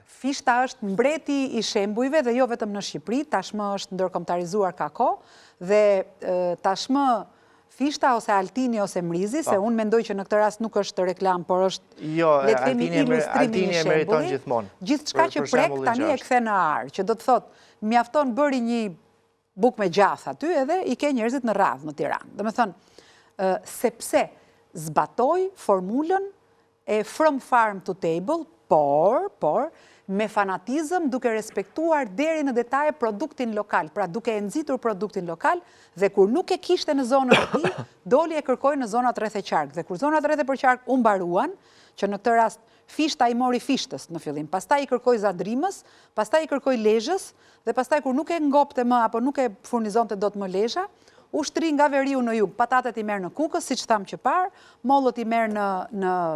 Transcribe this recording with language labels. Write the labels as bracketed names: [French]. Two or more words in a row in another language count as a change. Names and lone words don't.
[Albanian] Fishta është mbreti i shembujve dhe jo vetëm në Shqipëri, tashmë është ndërkombëtarizuar ka kohë dhe tashmë Fishta ose Altini ose Mrizi, se unë mendoj që në këtë rast nuk është reklam, por është le të themi ilustrimi i shembullit. Gjithçka që prek tani e kthe në ar, që do të thotë, mjafton bëri buk me gjath aty edhe i ke njerëzit në radhë në Tiranë. Dhe me thënë, sepse zbatoj formulën e [English] from farm to table, [Albanian] por me fanatizëm duke respektuar deri në detaje produktin lokal, pra duke e nxitur produktin lokal, dhe kur nuk e kishte në zonën e tij, doli e kërkoi në zonat rreth e qark. Dhe kur zonat rreth e qark u mbaruan, që në këtë rast Fishta i mori Fishtës në fillim, pastaj i kërkoi Zadrimës, pastaj i kërkoi Lezhës, dhe pastaj kur nuk e ngopte më apo nuk e furnizonte dot më Lezhë, u shtri nga veriu në jug, patatet i merr në Kukës, siç tham që parë, mollët i merr në